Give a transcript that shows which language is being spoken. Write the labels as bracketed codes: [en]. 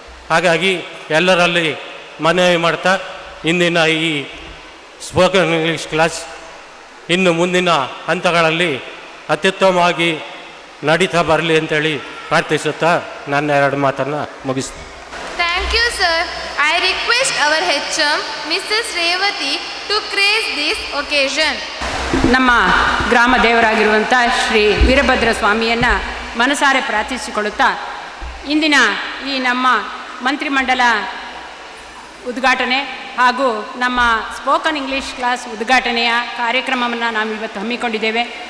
[kn] ಹಾಗಾಗಿ ಎಲ್ಲರಲ್ಲಿ ಮನವಿ ಮಾಡ್ತಾ ಇಂದಿನ ಈ ಸ್ಪೋಕನ್ ಇಂಗ್ಲೀಷ್ ಕ್ಲಾಸ್ ಇನ್ನು ಮುಂದಿನ ಹಂತಗಳಲ್ಲಿ ಅತ್ಯುತ್ತಮವಾಗಿ ನಡೀತಾ ಬರಲಿ ಅಂತೇಳಿ ಪ್ರಾರ್ಥಿಸುತ್ತಾ ನನ್ನ 2 ಮಾತನ್ನು ಮುಗಿಸ್ತೀನಿ. [en] Thank you, sir. I request our HM, Mrs. Revati, to grace this occasion. [kn] ನಮ್ಮ ಗ್ರಾಮ ದೇವರಾಗಿರುವಂಥ ಶ್ರೀ ವೀರಭದ್ರ ಸ್ವಾಮಿಯನ್ನು ಮನಸಾರೆ ಪ್ರಾರ್ಥಿಸಿಕೊಳ್ಳುತ್ತಾ ಇಂದಿನ ಈ ನಮ್ಮ ಮಂತ್ರಿಮಂಡಲ ಉದ್ಘಾಟನೆ ಹಾಗೂ ನಮ್ಮ ಸ್ಪೋಕನ್ ಇಂಗ್ಲೀಷ್ ಕ್ಲಾಸ್ ಉದ್ಘಾಟನೆಯ ಕಾರ್ಯಕ್ರಮವನ್ನು ನಾವು ಇವತ್ತು ಹಮ್ಮಿಕೊಂಡಿದ್ದೇವೆ.